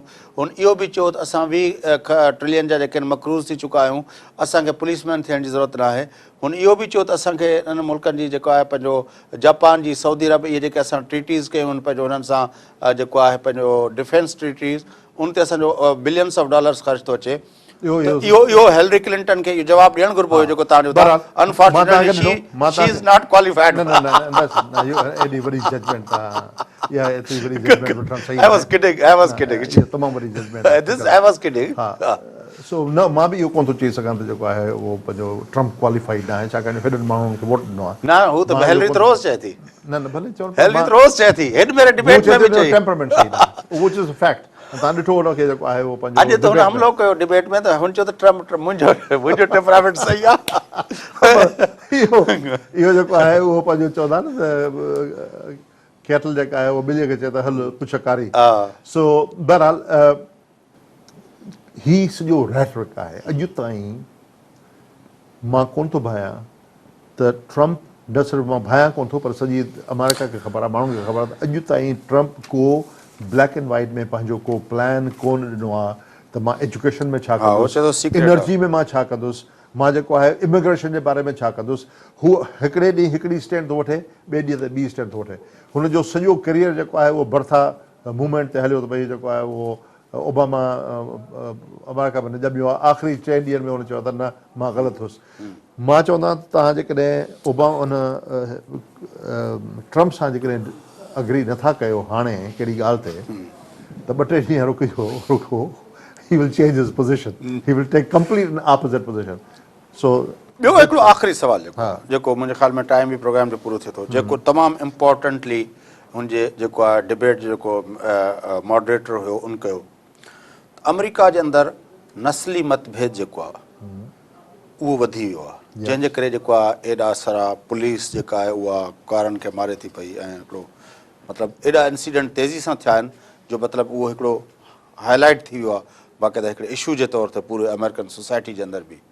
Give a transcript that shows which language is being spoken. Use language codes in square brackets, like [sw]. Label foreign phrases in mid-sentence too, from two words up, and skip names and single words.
[sd] हुन इहो बि चयो त असां 20 ट्रिलियन जा जेके मक़रूज़ थी चुका आहियूं, असांखे पुलिसमैन थियण जी ज़रूरत न आहे। हुन इहो बि चयो त असांखे हिननि मुल्कनि जी जेको आहे पंहिंजो जापान जी, सऊदी अरब, इहे जेके असां ट्रीटीज़ कयूं आहिनि पंहिंजो हुननि सां जेको आहे पंहिंजो [en] defense treaties, [sd] उन ते असांजो [en] billions of dollars [sd] ख़र्च थो अचे। इहो हेलरी क्लिंटन खे इहो जवाबु ॾियणु घुरिबो हुयो जेको तव्हां ॾियो। [en] Unfortunately she is not qualified. [sd] एॾी वॾी जजमेंट या एतिरी वॾी जजमेंट सही [en] I was kidding. [sd] तमामु वॾी जजमेंट। [en] I was kidding. [sd] सो न, मां बि इहो कोन थो चई सघां त जेको आहे उहो पंहिंजो ट्रम्प क्वालिफाइड न आहे, छाकाणि हेॾनि माण्हुनि खे वोट ॾिनो आहे। न हू त हेलरी त रोज़ चए थी। न भले चओ, हेलरी त रोज़ चए थी, हेॾ मेरे डिबेट में बि चई। टेम्परामेंट सही न, [en] which is a fact. [sd] तव्हां ॾिठो हुनखे जेको आहे उहो पंहिंजो अॼु त हुन हमलो कयो डिबेट में, त हुन चयो त ट्रम्प मुंहिंजो टेम्परामेंट सही आहे। इहो जेको आहे उहो पंहिंजो चवंदा न त कैटल जेका आहे उहो ॿिलीअ खे चए त हल पुछ कारी। सो बहरहाल ही सॼो रेटरिक आहे। अॼु ताईं मां कोन थो भायां त ट्रम्प, न सिर्फ़ु मां भायां कोन थो, पर सॼी अमेरिका खे ख़बर आहे, माण्हुनि खे ख़बर आहे त अॼु ताईं ट्रम्प को [en] black and white [sd] में पंहिंजो को प्लान कोन ॾिनो आहे त मां एजुकेशन में छा कंदुसि, एनर्जी में मां छा कंदुसि, मां जेको आहे इमिग्रेशन जे बारे में छा कंदुसि। हू हिकिड़े ॾींहुं हिकिड़ी स्टैंड थो वठे, ॿिए ॾींहं ते ॿी स्टैंड थो वठे। हुनजो सॼो करियर जेको आहे उहो [en] birther movement [sd] ते हलियो त भई जेको आहे उहो ओबामा अमेरिका में न ॼमियो आहे। आख़िरी 4 ॾींहंनि में हुन चयो त न, मां ग़लति हुउसि। मां चवंदा तव्हां जेकॾहिं ट्रम्प सां जेकॾहिं अग्री नथा कयो हाणे कहिड़ी ॻाल्हि ते, त 2-3 ॾींहं रुको, [en] he will change his position, he will take complete opposite position. So [sd] ॿियो हिकिड़ो आख़िरी सुवाल जेको मुंहिंजे ख़्याल में टाइम बि प्रोग्राम जो पूरो थिए थो, जेको तमामु इम्पोर्टेंटली हुनजे जेको आहे डिबेट जेको मॉडरेटर हुयो उन कयो, अमेरिका जे अंदरि नस्ली मतभेद जेको आहे उहो वधी वियो आहे, जंहिंजे करे जेको आहे एॾा सारा पुलिस जेका आहे उहा कारनि खे मारे थी पई, ऐं हिकिड़ो मतिलबु एॾा इंसिडेंट तेज़ी सां थिया आहिनि जो मतिलबु उहो हिकिड़ो हाईलाइट थी वियो आहे बाक़ाइदा हिकिड़े इशू जे तौर ते पूरे [en] American society [sd] जे अंदरि बि।